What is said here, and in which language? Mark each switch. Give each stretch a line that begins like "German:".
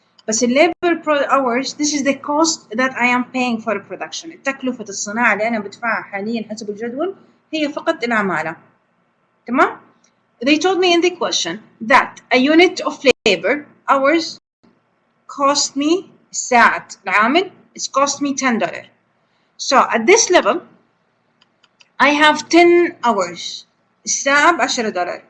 English: بس labor hours, this is the cost that I am paying for production.
Arabic: التكلفة الصناعة اللي أنا بدفعها حاليا حسب الجدول هي فقط العمالة. تمام؟
English: They told me in the question that a unit of labor hours cost me
Arabic: ساعة العامل,
English: it's cost me $10. So at this level, I have 10 hours.
Arabic: الساعة ب$10.